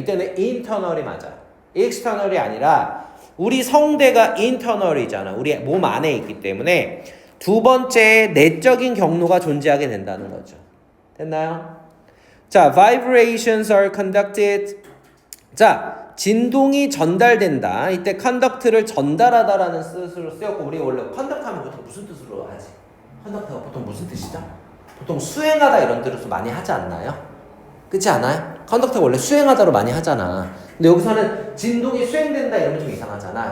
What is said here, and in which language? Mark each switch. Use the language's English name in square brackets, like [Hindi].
[Korean] 이때는 internal이 맞아요. external이 아니라 우리 성대가 internal이잖아. 우리 몸 안에 있기 때문에 두 번째 내적인 경로가 존재하게 된다는 거죠. 됐나요? [English] 자, vibrations are conducted. [Korean] 자, 진동이 전달된다. 이때 conduct를 전달하다라는 뜻으로 쓰였고 우리 원래 conduct하면 보통 무슨 뜻으로 하지? conduct가 보통 무슨 뜻이죠? 보통 수행하다 이런 뜻으로 많이 하지 않나요? 그렇지 않아요? 컨덕트가 원래 수행하다로 많이 하잖아. 근데 여기서는 진동이 수행된다 이러면 좀 이상하잖아.